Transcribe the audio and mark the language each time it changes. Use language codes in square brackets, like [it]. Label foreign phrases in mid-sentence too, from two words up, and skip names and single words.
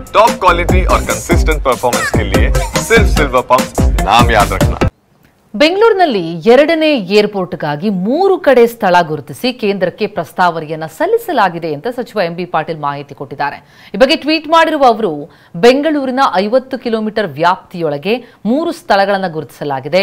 [en] top quality [hi] और [en] consistent performance [hi] के लिए सिर्फ सिल्वर पंप नाम याद रखना। [kn] ಬೆಂಗಳೂರಿನಲ್ಲಿ ಎರಡನೇ ಏರ್ಪೋರ್ಟ್ಗಾಗಿ 3 ಕಡೆ ಸ್ಥಳ ಗುರುತಿಸಿ ಕೇಂದ್ರಕ್ಕೆ ಪ್ರಸ್ತಾವನೆಯನ್ನು ಸಲ್ಲಿಸಲಾಗಿದೆ ಅಂತ ಸಚಿವ ಎಂಬಿ ಪಾಟೀಲ್ ಮಾಹಿತಿ ಕೊಟ್ಟಿದ್ದಾರೆ. ಈ ಬಗ್ಗೆ ಟ್ವೀಟ್ ಮಾಡಿರುವ ಅವರು, ಬೆಂಗಳೂರಿನ 50 ಕಿಲೋಮೀಟರ್ ವ್ಯಾಪ್ತಿಯೊಳಗೆ 3 ಸ್ಥಳಗಳನ್ನು ಗುರುತಿಸಲಾಗಿದೆ.